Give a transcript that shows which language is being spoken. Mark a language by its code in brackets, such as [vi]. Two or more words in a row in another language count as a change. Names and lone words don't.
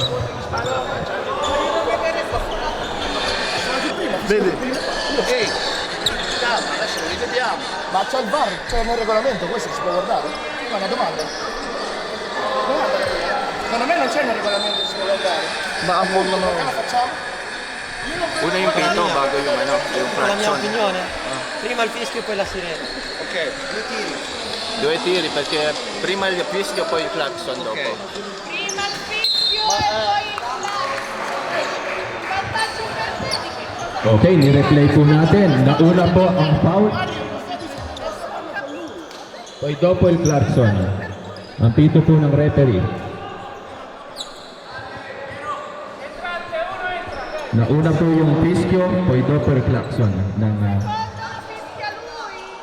[it] Vedi? Ehi, calma, adesso lo rivediamo. Ma c'è il VAR, c'è nel regolamento, questo si può guardare? Ma una domanda. Secondo me non c'è nel regolamento, si può guardare. Ma cosa facciamo? [tl] Una yung pito bago yung ano, yung [it] La mia fraction. opinione, prima il fischio e poi la sirena. Ok, due tiri. 2 tiri perché prima il fischio poi il clacson dopo. Prima il fischio e poi il vantaggio per te. [tl] Ok, ni-replay po natin. Nauna po ang foul. [it] Poi dopo il Clarkson. [tl] Ang pito po ng referee. Nauna po yung fischio, [it] poi dopo il Clarkson [tl] ng [it] Fischia lui.